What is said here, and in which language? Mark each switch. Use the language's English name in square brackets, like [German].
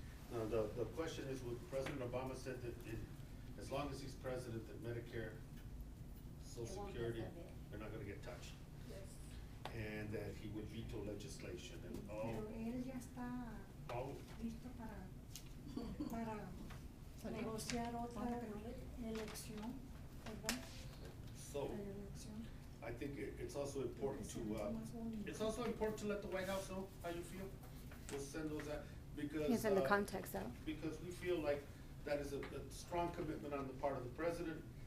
[English] Now, the question is, what President Obama said that as long as he's president, that Medicare, Social Security, they're not gonna get touched. Yes. And that he would veto legislation and all. [Spanish] Pero él ya está [English] All, [Spanish] listo para negociar otra elección, ¿verdad? [English] So, [Spanish] La elección. [English] I think it's also important to let the White House know how you feel. We'll send those out, because. Yes, in the context though. Because we feel like that is a strong commitment on the part of the president.